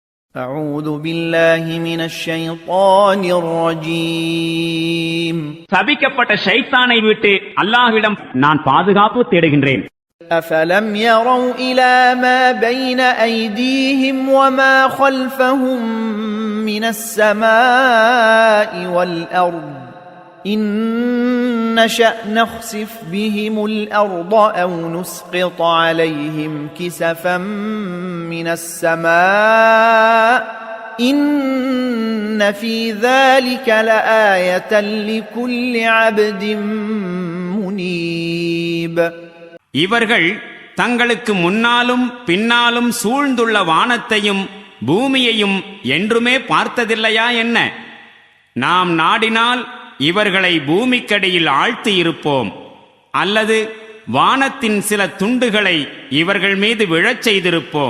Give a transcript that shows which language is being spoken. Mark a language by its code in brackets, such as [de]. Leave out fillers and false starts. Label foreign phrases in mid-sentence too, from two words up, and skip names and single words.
[ar] أعوذ بالله من الشيطان الرجيم [ta] சபிக்கப்பட்ட ஷைத்தானை விட்டு அல்லாஹ்விடம் நான் பாதுகாப்பு தேடுகின்றேன். [ar] أفلم يروا إلى ما بين أيديهم وما خلفهم من السماء والأرض إن نشأ نخسف بهم الأرض أو نسقط عليهم كسفا من السماء إن في ذلك لآية لكل عبد منيب. [ta] இவர்கள் தங்களுக்கு முன்னாலும் பின்னாலும் சூழ்ந்துள்ள வானத்தையும் பூமியையும் என்றுமே பார்த்ததில்லையா என்ன? நாம் நாடினால் இவர்களை பூமிக்கடியில் ஆழ்த்தி இருப்போம், அல்லது வானத்தின் சில துண்டுகளை இவர்கள் மீது விழச் செய்திருப்போம்.